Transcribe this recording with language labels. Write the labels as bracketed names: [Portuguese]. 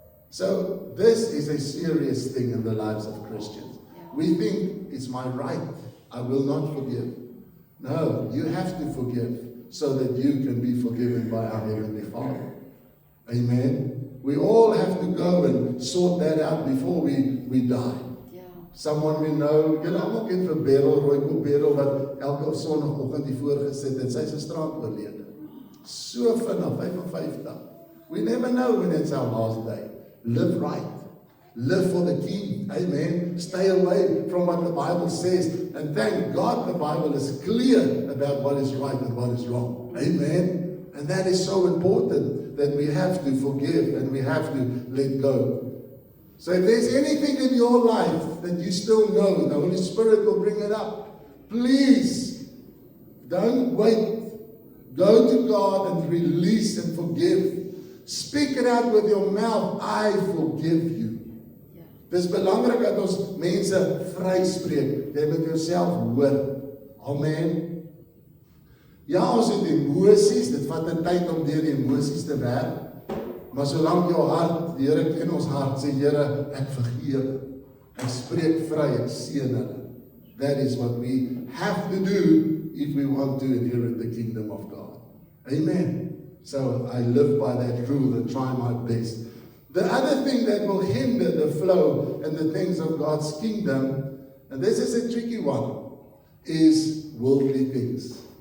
[English] So this is a serious thing in the lives of Christians. Yeah. We think it's my right. I will not forgive. No, you have to forgive so that you can be forgiven by our Heavenly Father. Amen. We all have to go and sort that out before we die. Yeah. Someone we know, [Afrikaans] jy almal ken vir Beryl, Rooikop Beryl, wat elke Sondagoggend hier voorgesit het, sy is 'n straat oorlede. So vinnig, 55. [English] We never know when it's our last day. Live right. Live for the King. Amen. Stay away from what the Bible says. And thank God the Bible is clear about what is right and what is wrong. Amen. And that is so important, that we have to forgive and we have to let go. So if there's anything in your life that you still know, the Holy Spirit will bring it up. Please, don't wait. Go to God and release and forgive. Speak it out with your mouth. I forgive you. Yeah. [Afrikaans] Dis belangrik dat ons mense vryspreek. Jy moet jouself hoor. Amen. Ja, ons het emosies. Dit vat 'n tyd om deur die emosies te werk. Maar solank jou hart, die Here ken ons hart, sê Here, ek vergewe. Ek spreek vry, ek seën hulle. [English] That is what we have to do if we want to inherit the kingdom of God. Amen. So I live by that rule and try my best. The other thing that will hinder the flow and the things of God's kingdom, and this is a tricky one, is worldly things.